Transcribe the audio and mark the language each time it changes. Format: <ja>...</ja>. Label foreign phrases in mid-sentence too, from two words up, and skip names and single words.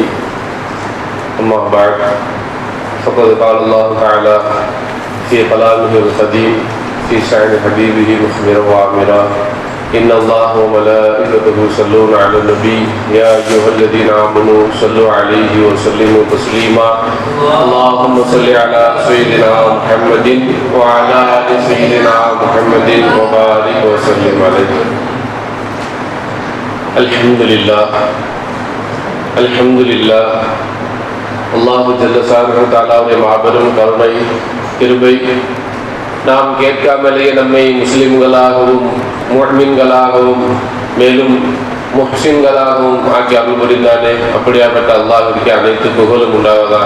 <ar>أما بعد فقد قال الله تعالى في كلامه القديم في شأن حبيبه مخبرا وآمرا إن الله وملائكته يصلون على النبي يا أيها الذين آمنوا صلوا عليه وسلموا تسليما اللهم صل على سيدنا محمد وعلى آل سيدنا محمد وبارك وسلم عليه. الحمد لله الله جل شأنه</ar> <ta>தஆலாவுடைய மாபெரும் கருணை கிருபை நாம் கேட்காமலேயே நம்மை முஸ்லிம்களாகவும் முஃமின்களாகவும் மேலும் முஹ்சின்களாகவும் ஆக்கி அருள் புரிந்தானே, அப்படியாப்பட்ட அல்லாஹ்விற்கு அனைத்து புகழும் உண்டாவதாக.</ta>